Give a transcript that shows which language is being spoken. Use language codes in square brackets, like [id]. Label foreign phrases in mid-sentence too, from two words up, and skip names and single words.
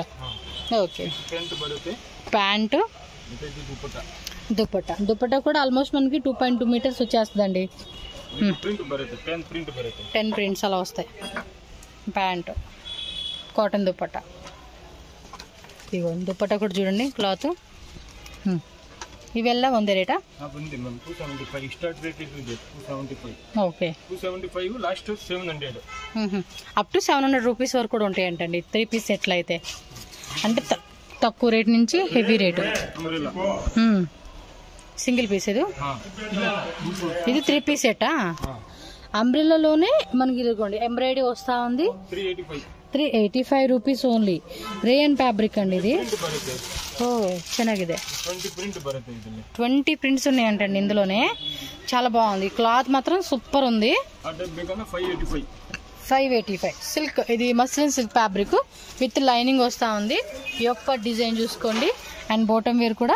[te] ఓకే, ప్యాంటు దుపట్టా కూడా ఆల్మోస్ట్ మనకి 2.2 మీటర్స్ వచ్చేస్తుందండి. 10 ప్రింట్స్ అలా వస్తాయి. ప్యాంటు కాటన్ దుపట్టా. ఇగో దుపట్టా కూడా చూడండి క్లాత్. [kn] ಇವೆಲ್ಲ ಒಂದೇ ರೇಟಾ? [te] ఉంది మ్యామ్ 275 [en] start rate [te] ఇది 275. ఓకే 275 లాస్ట్ 700. [en] up to 700 rupees [te] వరకు కూడా ఉంటాయంటండి 3 [en] piece sets [te] అయితే. అంటే తక్కువ రేట్ నుంచి [en] heavy rate. single piece [te] ఇది 3 పీస్ సెట్టా? అంబ్రెల్లాలోనే మనకి ఇదిగోండి ఎంబ్రాయిడరీ వస్తూ ఉంది. [en] 385 rupees only. rayon fabric [te] అండి ఇది. ఓ ಚೆನ್ನಾಗಿದೆ. 20 ప్రింట్స్ ఉన్నాయంటండి ఇందులోనే. చాలా బాగుంది. క్లాత్ మాత్రం సూపర్ ఉంది. 585 సిల్క్. ఇది [en] muslin silk fabric with lining [te] వస్తూ ఉంది. ఈ యొక్క డిజైన్ చూసుకోండి. [en] and bottom wear [te] కూడా.